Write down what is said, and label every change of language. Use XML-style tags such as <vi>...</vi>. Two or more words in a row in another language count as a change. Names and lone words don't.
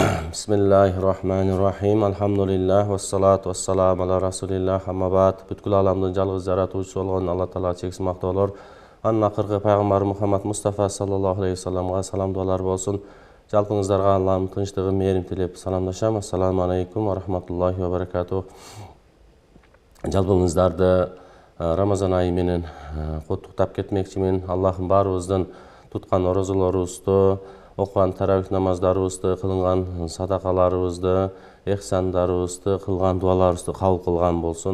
<ar>بسم الله الرحمن الرحيم. الحمد لله والصلاة والسلام على رسول الله. أما بعد.</ar> <ky>Бүткүл аламдын жалгыз жаратуучусу болгон Алла Таала чексиз мактоолор. Анын акыркы пайгамбар Мухаммад Мустафа</ky> <ar>صلى الله عليه وسلم</ar> <ky>салам дуалар болсун. Жалпыңыздарга Аллахтын тынчтыгы, мээрин тилеп саламдашам.</ky> <ar>السلام عليكم ورحمة الله وبركاته.</ar> <ky>Жалпыңыздарды Рамазан айы менен куттуктап кетмекчимин. Аллахым баарыбыздын туткан орозолорубузду, окуган таравих намаздарыбызды, кылынган садакаларыбызды, эхсандарыбызды, кылган дуаларыбызды кабыл кылган болсун.</ky>